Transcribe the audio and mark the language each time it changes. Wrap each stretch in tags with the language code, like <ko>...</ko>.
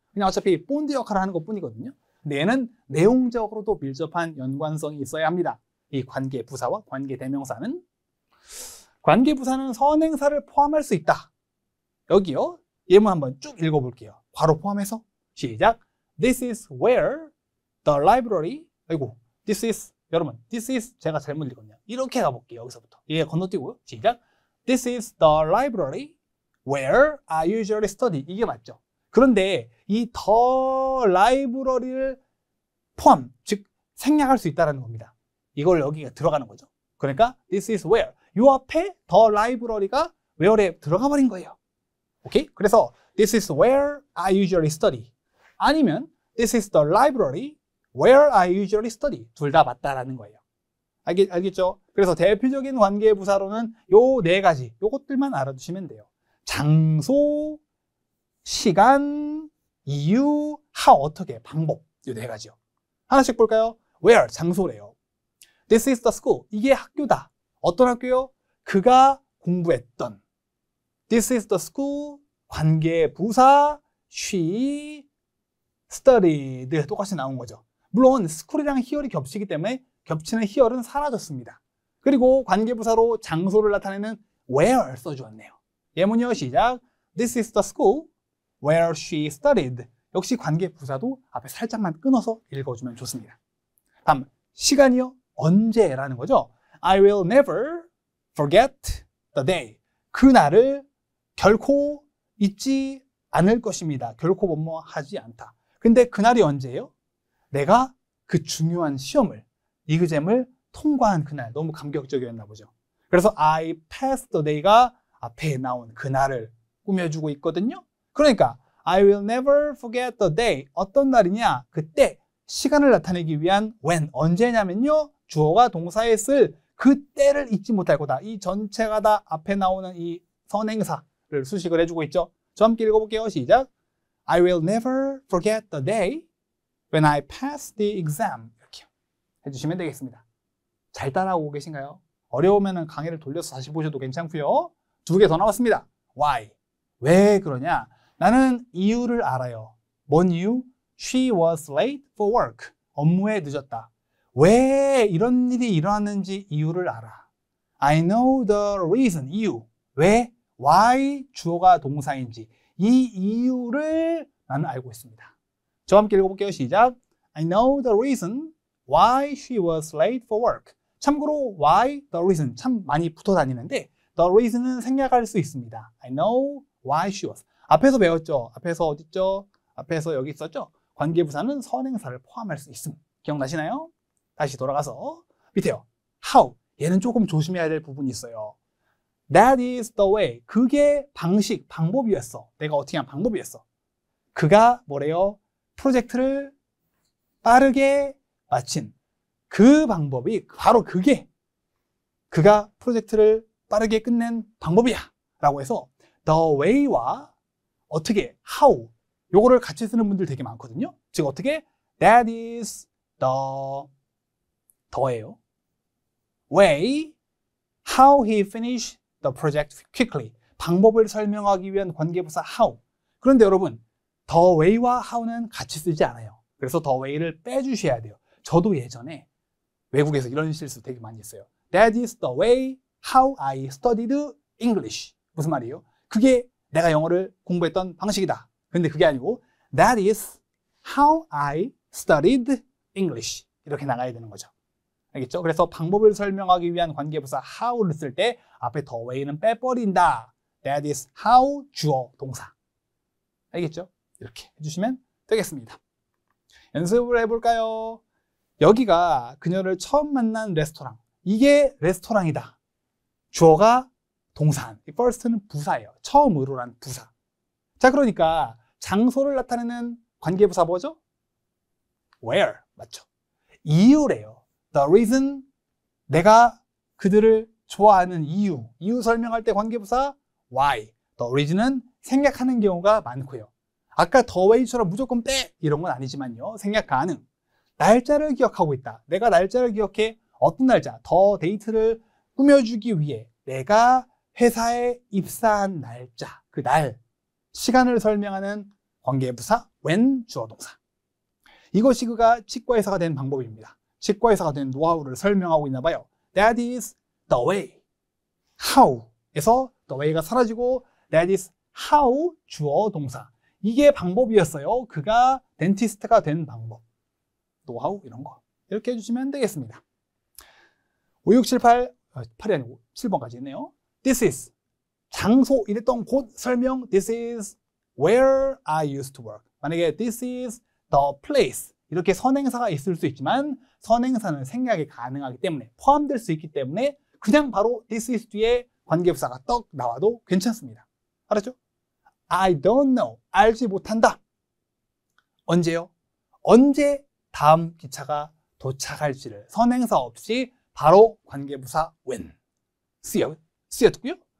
<ko>그냥 어차피 본드 역할을 하는 것 뿐이거든요. 근데 얘는 내용적으로도 밀접한 연관성이 있어야 합니다. 이 관계부사와 관계대명사는 선행사를 포함할 수 있다. 여기요. 예문 한번 쭉 읽어볼게요. 괄호 포함해서 시작.</ko> <en>This is where the library</en> <ko>여러분,</ko> <en>this is</en> <ko>제가 잘못 읽었네요. 이렇게 가볼게요. 여기서부터. 예, 건너뛰고요. 시작.</ko> <en>This is the library where I usually study.</en> <ko>이게 맞죠? 그런데 이 the library를 포함, 즉 생략할 수 있다는 겁니다. 이걸 여기가 들어가는 거죠.</ko> <en>그러니까 this is where.</en> <ko>요 앞에 the library가 where에 들어가 버린 거예요. 오케이? 그래서</ko> <en>this is where I usually study.</en> <ko>아니면</ko> <en>this is the library where I usually study.</en> <ko>둘 다 맞다라는 거예요. 알겠죠? 그래서 대표적인 관계부사로는 요 네 가지, 요것들만 알아두시면 돼요. 장소, 시간, 이유, how, 어떻게, 방법. 요 네 가지요. 하나씩 볼까요? where, 장소래요.</ko> <en>This is the school.</en> <ko>이게 학교다. 어떤 학교요? 그가 공부했던. This is the school. 관계부사,</ko> <en>she studied.</en> <ko>똑같이 나온 거죠. 물론 school이랑 here이 겹치기 때문에 겹치는 here은 사라졌습니다. 그리고 관계부사로 장소를 나타내는 where 써주었네요. 예문이요. 시작.</ko> <en>This is the school where she studied.</en> <ko>역시 관계부사도 앞에 살짝만 끊어서 읽어주면 좋습니다. 다음, 시간이요. 언제라는 거죠.</ko> <en>I will never forget the day.</en> <ko>그날을 결코 잊지 않을 것입니다. 결코 뭐뭐하지 않다. 근데 그날이 언제예요? 내가 그 중요한 시험을, 이그잼을 통과한 그날. 너무 감격적이었나 보죠. 그래서</ko> <en>I passed the day</en> <ko>가 앞에 나온 그날을 꾸며주고 있거든요. 그러니까 I will never forget the day. 어떤 날이냐? 그때 시간을 나타내기 위한 when. 언제냐면요. 주어가 동사에 쓸 그때를 잊지 못할 거다. 이 전체가 다 앞에 나오는 이 선행사를 수식을 해주고 있죠. 저 함께 읽어볼게요. 시작.</ko> <en>I will never forget the day when I pass the exam.</en> <ko>이렇게 해주시면 되겠습니다. 잘 따라오고 계신가요? 어려우면 강의를 돌려서 다시 보셔도 괜찮고요. 두 개 더 나왔습니다. Why? 왜 그러냐? 나는 이유를 알아요. 뭔 이유?</ko> <en>She was late for work.</en> <ko>업무에 늦었다. 왜 이런 일이 일어났는지 이유를 알아.</ko> <en>I know the reason.</en> <ko>이유. 왜? Why 주어가 동사인지 이 이유를 나는 알고 있습니다. 저와 함께 읽어볼게요. 시작.</ko> <en>I know the reason why she was late for work.</en> <ko>참고로 why, the reason 참 많이 붙어 다니는데 the reason은 생략할 수 있습니다.</ko> <en>I know why she was.</en> <ko>앞에서 배웠죠? 앞에서 어딨죠? 앞에서 여기 있었죠? 관계부사는 선행사를 포함할 수 있음. 기억나시나요? 다시 돌아가서 밑에요. How. 얘는 조금 조심해야 될 부분이 있어요.</ko> <en>That is the way.</en> <ko>그게 방식, 방법이었어. 내가 어떻게 한 방법이었어. 그가 뭐래요? 프로젝트를 빠르게 마친 그 방법이 바로 그게 그가 프로젝트를 빠르게 끝낸 방법이야 라고 해서 the way와 어떻게, how 요거를 같이 쓰는 분들 되게 많거든요. 즉 어떻게 that is the예요.</ko> <en>way how he finished the project quickly.</en> <ko>방법을 설명하기 위한 관계부사 how. 그런데 여러분 the way와 how는 같이 쓰지 않아요. 그래서 the way를 빼주셔야 돼요. 저도 예전에 외국에서 이런 실수 되게 많이 했어요.</ko> <en>That is the way how I studied English.</en> <ko>무슨 말이에요? 그게 내가 영어를 공부했던 방식이다. 근데 그게 아니고</ko> <en>That is how I studied English.</en> <ko>이렇게 나가야 되는 거죠. 알겠죠? 그래서 방법을 설명하기 위한 관계부사 how를 쓸 때 앞에 the way는 빼버린다.</ko> <en>That is how</en> <ko>주어 동사. 알겠죠? 이렇게 해주시면 되겠습니다. 연습을 해볼까요? 여기가 그녀를 처음 만난 레스토랑. 이게 레스토랑이다. 주어가 동사한. first는 부사예요. 처음으로란 부사. 자, 그러니까 장소를 나타내는 관계부사 뭐죠? where. 맞죠? 이유래요. The reason. 내가 그들을 좋아하는 이유. 이유 설명할 때 관계부사 why. The reason은 생략하는 경우가 많고요. 아까 the way처럼 무조건 빼 이런 건 아니지만요. 생략 가능. 날짜를 기억하고 있다. 내가 날짜를 기억해. 어떤 날짜? 더 데이트를 꾸며주기 위해 내가 회사에 입사한 날짜, 그 날, 시간을 설명하는 관계부사 when 주어 동사. 이것이 그가 치과의사가 된 방법입니다. 치과의사가 된 노하우를 설명하고 있나 봐요.</ko> <en>That is the way.</en> <ko>how에서 the way가 사라지고</ko> <en>that is how</en> <ko>주어 동사. 이게 방법이었어요. 그가 덴티스트가 된 방법. 노하우 이런 거. 이렇게 해주시면 되겠습니다. 5, 6, 7, 8, 8이 아니고 7번까지 있네요. This is. 장소 이랬던 곳 설명.</ko> <en>This is where I used to work.</en> <ko>만약에</ko> <en>this is the place.</en> <ko>이렇게 선행사가 있을 수 있지만 선행사는 생략이 가능하기 때문에 포함될 수 있기 때문에 그냥 바로 this is 뒤에 관계부사가 떡 나와도 괜찮습니다. 알았죠?</ko> <en>I don't know.</en> <ko>알지 못한다. 언제요? 언제 다음 기차가 도착할지를 선행사 없이 바로 관계부사 when. 쓰였고요.</ko>